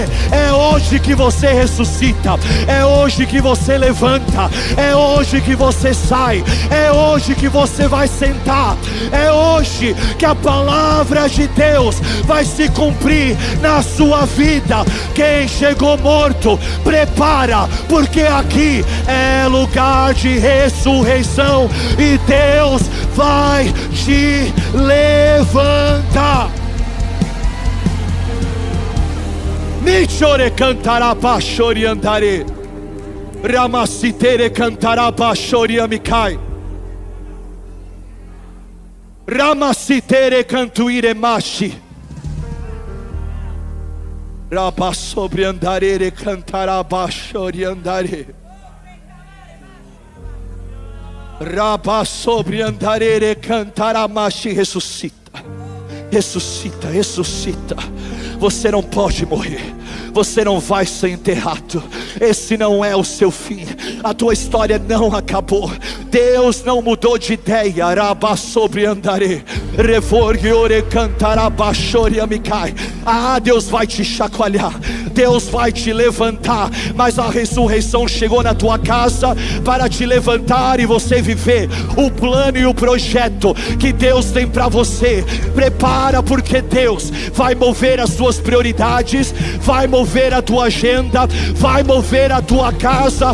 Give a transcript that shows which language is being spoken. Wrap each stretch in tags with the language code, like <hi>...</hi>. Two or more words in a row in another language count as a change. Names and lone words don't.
<pt>É hoje que você ressuscita, é hoje que você levanta, é hoje que você sai, é hoje que você vai sentar, é hoje que a palavra de Deus vai se cumprir na sua vida. Quem chegou morto, prepara, porque aqui é lugar de ressurreição e Deus vai te levantar. Michore cantará bachori andare, Ramasitere cantará bachori amicai, Ramasitere cantuire machi, Raba sobre andare cantará bachori andare, Raba sobre andare cantará machi. Ressuscita, ressuscita, ressuscita. Você não pode morrer, você não vai ser enterrado, esse não é o seu fim, a tua história não acabou, Deus não mudou de ideia. Araba sobre andare, revorgue ore cantará bachori amicai. Deus vai te chacoalhar, Deus vai te levantar, mas a ressurreição chegou na tua casa para te levantar e você viver o plano e o projeto que Deus tem para você. Prepara, porque Deus vai mover as tuas prioridades, vai mover a tua agenda, vai mover a tua casa.</pt>